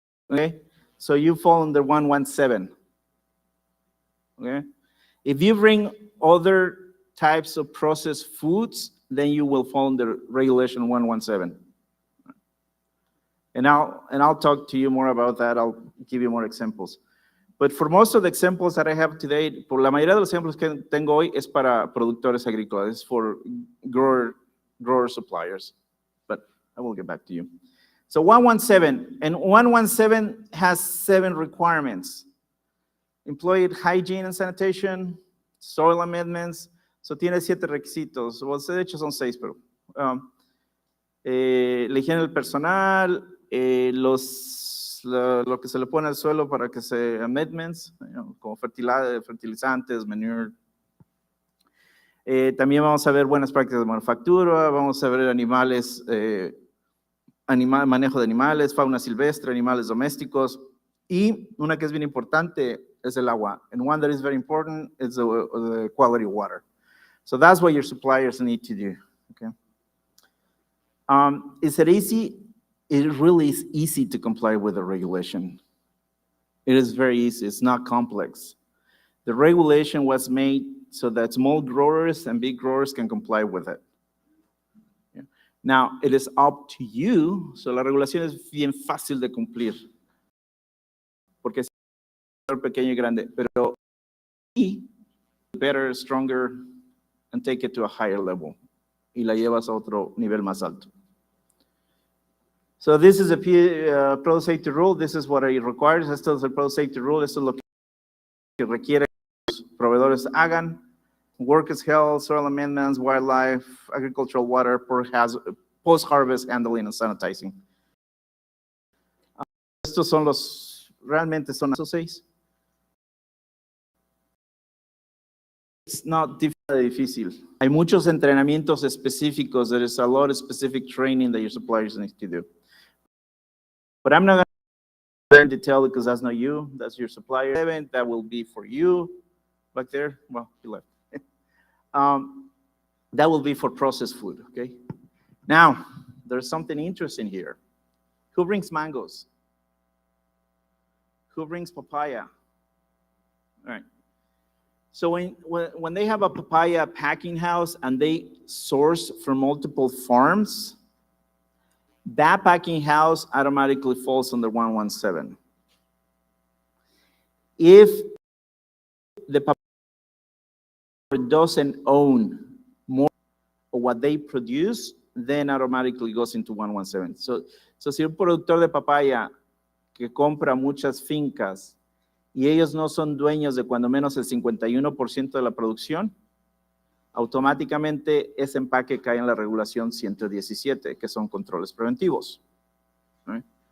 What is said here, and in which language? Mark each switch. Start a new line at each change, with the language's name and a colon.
English: Okay, so you fall under 117. Okay, if you bring other types of processed foods, then you will fall under regulation 117. And I'll talk to you more about that. I'll give you more examples. But for most of the examples that I have today,
Spanish: por la mayoría de los ejemplos que tengo hoy es para productores agrícolas, es
English: for grower suppliers. But I will get back to you. So 117, and 117 has 7 requirements. Employee hygiene and sanitation, soil amendments.
Spanish: So tiene 7 requisitos. Well, de hecho son 6, pero la higiene del personal, lo que se le pone al suelo para que se amendments, como fertilizantes, manure. También vamos a ver buenas prácticas de manufactura, vamos a ver animales, manejo de animales, fauna silvestre, animales domésticos, y una que es bien importante es el agua.
English: And one that is very important is the quality of water. So that's what your suppliers need to do. Okay. Is it easy? It really is easy to comply with the regulation. It is very easy. It's not complex. The regulation was made so that small growers and big growers can comply with it. Yeah. Now, it is up to you.
Spanish: So la regulación es bien fácil de cumplir. Porque es pequeño y grande.
English: Pero better, stronger, and take it to a higher level.
Spanish: y la llevas a otro nivel más alto.
English: So this is a product safety rule. This is what it requires.
Spanish: Esto es el product safety rule. Esto es lo que requiere que los proveedores hagan.
English: Workers' health, soil amendments, wildlife, agricultural water, post-harvest handling and sanitizing.
Spanish: Estos son realmente son esos 6.
English: It's not difícil.
Spanish: Hay muchos entrenamientos específicos.
English: There is a lot of specific training that your suppliers need to do. But I'm not going to go in detail because that's not you. That's your supplier. That will be for you. Back there, well, you left. That will be for processed food, okay? Now, there's something interesting here. Who brings mangoes? Who brings papaya? All right. So when they have a papaya packing house and they source from multiple farms, that packing house automatically falls under 117. If the papaya doesn't own more of what they produce, then automatically goes into 117.
Spanish: So si un productor de papaya que compra muchas fincas y ellos no son dueños de cuando menos el 51% de la producción, automáticamente ese empaque cae en la regulación 117, que son controles preventivos. Right?